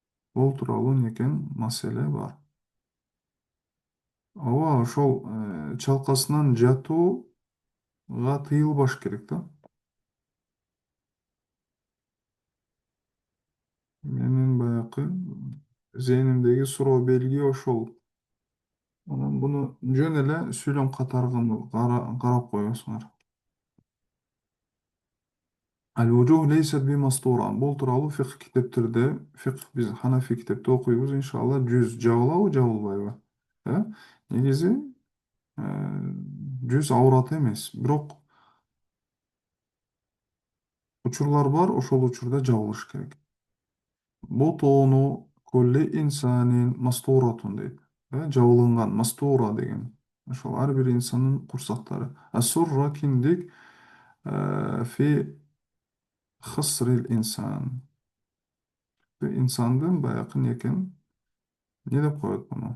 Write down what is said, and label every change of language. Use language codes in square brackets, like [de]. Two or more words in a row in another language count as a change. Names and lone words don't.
[ky] Бул тууралуу экен маселе бар. Ооба, ошол чалкасынан жатууга тыйылбаш керек да. Менин баягы зээнимдеги суроо белги ошол. Анан буну жөн эле сүйлөм катары карап коесуңар. [ar] الوجوه ليست بمستورة. [ky] Бул тууралуу фикх китептерде, биз Ханафи китепте окуйбуз, иншалла, жүз жабылабы, жабылбайбы? Негизи жүз аурат эмес, бирок учурлар бар, ошол учурда жабылыш керек. [ar] بطن كل إنسان مستورة дейт. [ky] Жабылынган, мастура деген. Ошол ар бир инсандын курсактары. [ar] السرة киндик في خصر الإنسان. [ky] Инсандын баягы экен, не деп коет муну?